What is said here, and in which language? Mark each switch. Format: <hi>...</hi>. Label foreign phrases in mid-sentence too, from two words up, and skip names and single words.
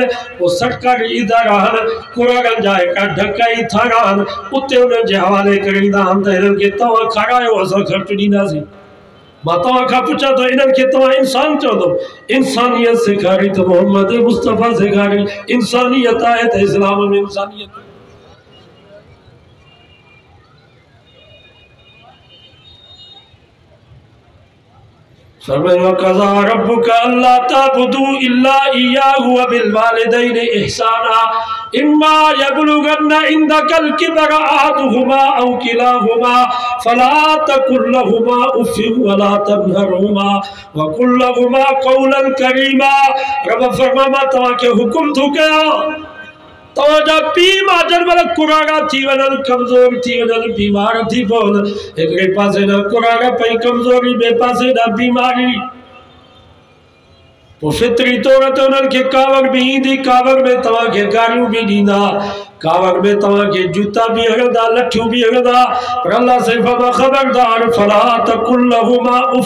<sd>पोइ सरकारी इदारा आहिनि कुराड़नि जा हिकड़ा ढक ऐं थाणा आहिनि उते उन्हनि जे हवाले करींदा आहिनि त हिननि खे तव्हां खारायो असां ख़र्चु ॾींदासीं। मां तव्हां खां पुछां थो इन्हनि खे तव्हां इंसान चओ थो? इंसानियत सेखारी त मोहम्मद मुस्तफ़ा सेखारी। इंसानियत आहे त इस्लाम में इंसानियत।</sd> <ar>وقضى ربك ألا تعبدوا إلا إياه وبالوالدين إحسانا إما يبلغن عندك الكبر أحدهما أو كلاهما فلا تقل لهما أف ولا تنهرهما وقل لهما قولا كريما.</ar> <sd>रब फरमा मां तव्हांखे हुकुम थो कयां तव्हांजा पीउ मां जॾहिं कुराड़ा थी वञनि कमज़ोर थी वञनि बीमार थी पवनि हिकिड़े पासे ॾांहुं कुराड़ा पई कमज़ोरी ॿिए पासे ॾांहुं बीमारी। पोइ फितरी तौर ते उन्हनि खे कावड़ बि ईंदी कावड़ में तव्हांखे गारियूं बि ॾींदा कावड़ में तव्हांखे जूता बि हणंदा लठियूं बि हणंदा पर अल्लाह से फरमा ख़बरदार</sd> <ar>فلا تقل لهما أف.</ar>